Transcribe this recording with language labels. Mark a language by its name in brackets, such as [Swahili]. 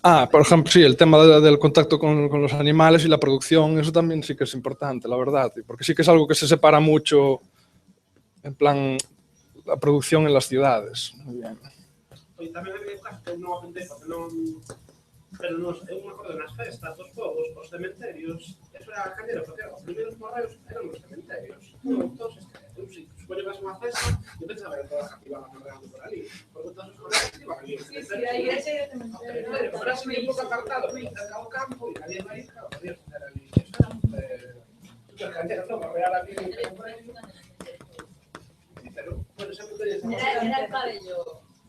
[Spanish] Por ejemplo, sí, el tema del contacto con los animales y la producción, eso también sí que es importante, la verdad, porque sí que es algo que se separa mucho, en plan, la producción en las ciudades. Muy bien. [Galician] E tamén había casos que non apuntei porque non... Pero eu me acordo nas festas, dos fogos, os cementerios, eso era cañero, porque os primeiros morreos eran os cementerios. Entón, eu si supoño que vas a unha festa, eu pensaba que todas as que iban morreando por ali, porque todos os morreos iban ali. Sí, a igrexa e o cementerio. Pero así un pouco apartado, cerca do campo, e había aí, claro, podías hacer ali. Eso era super cañero, non? Morrear aquí en un predio. Sí, pero, bueno, sempre tenías... [Spanish] Era el pabellón.